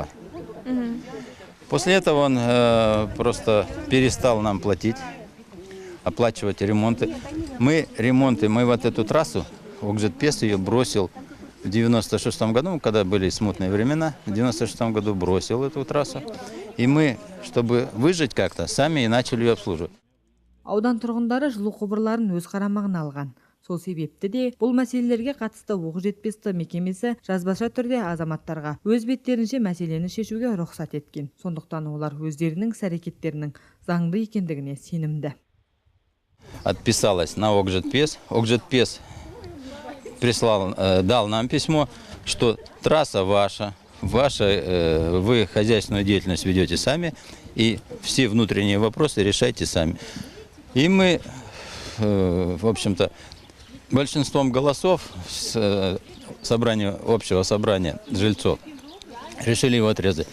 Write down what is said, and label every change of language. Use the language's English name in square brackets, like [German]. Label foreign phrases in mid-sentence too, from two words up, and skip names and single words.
[Russian] После этого он просто перестал нам платить, оплачивать ремонты. Мы вот эту трассу, Окжетпес ее бросил в 96 году, когда были смутные времена, в 96 году бросил эту трассу. И мы, чтобы выжить как-то, сами и начали ее обслуживать. [Kazakh] Аудан тұрғындары жылу құбырларын өз қарамағына алған. Сол себепті де бұл мәселелерге қатысты оқжетпесті мекемесі жазбаша түрде азаматтарға өз беттерінше мәселені шешуге рұқсат еткен. Сондықтан олар өздерінің іс-әрекеттерінің заңды екендігіне сенімді. [Russian] Отписалась на Окжетпес. Окжетпес дал нам письмо, что трасса ваша, вы хозяйственную деятельность ведете сами, и все внутренние вопросы решайте сами. И мы, в общем-то, большинством голосов общего собрания жильцов решили его отрезать.